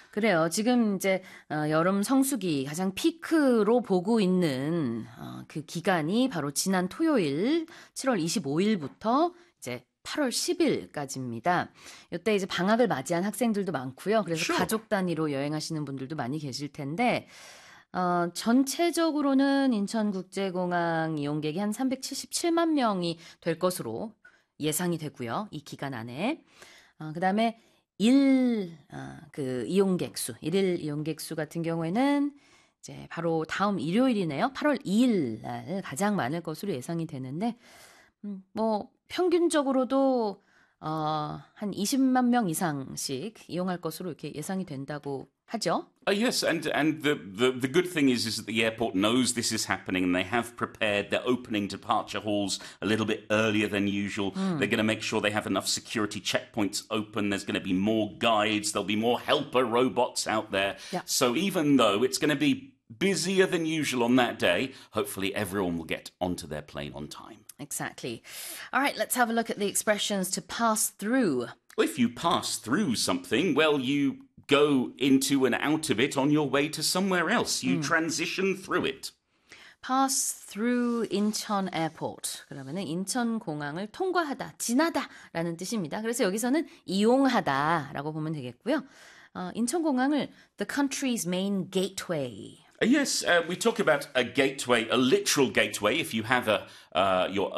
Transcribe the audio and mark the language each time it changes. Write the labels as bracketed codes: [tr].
[ko] 그래요. 지금 이제 여름 성수기 가장 피크로 보고 있는 그 기간이 바로 지난 토요일 7월 25일부터 이제 8월 10일까지입니다. 이때 이제 방학을 맞이한 학생들도 많고요. 그래서 [en] Sure. [ko] 가족 단위로 여행하시는 분들도 많이 계실 텐데 전체적으로는 인천국제공항 이용객이 한 377만 명이 될 것으로 예상이 되고요. 이 기간 안에. 그다음에 일일 이용객 수 같은 경우에는 이제 바로 다음 일요일이네요. 8월 2일 날 가장 많을 것으로 예상이 되는데 뭐 평균적으로도 한 20만 명 이상씩 이용할 것으로 이렇게 예상이 된다고 하죠. [en] Yes, and the good thing is that the airport knows this is happening and they have prepared their opening departure halls a little bit earlier than usual. They're going to make sure they have enough security checkpoints open. There's going to be more guides. There'll be more helper robots out there. So even though it's going to be busier than usual on that day, hopefully everyone will get onto their plane on time. Exactly. All right, let's have a look at the expressions to pass through. If you pass through something, well, you go into and out of it on your way to somewhere else. You transition through it. Pass through Incheon Airport. [ko] 그러면은 인천 공항을 통과하다, 지나다라는 뜻입니다. 그래서 여기서는 이용하다라고 보면 되겠고요. 인천 공항을 [en] the country's main gateway. Yes, we talk about a gateway, a literal gateway. If you have your own house or you live in a single building that has a gate, it will have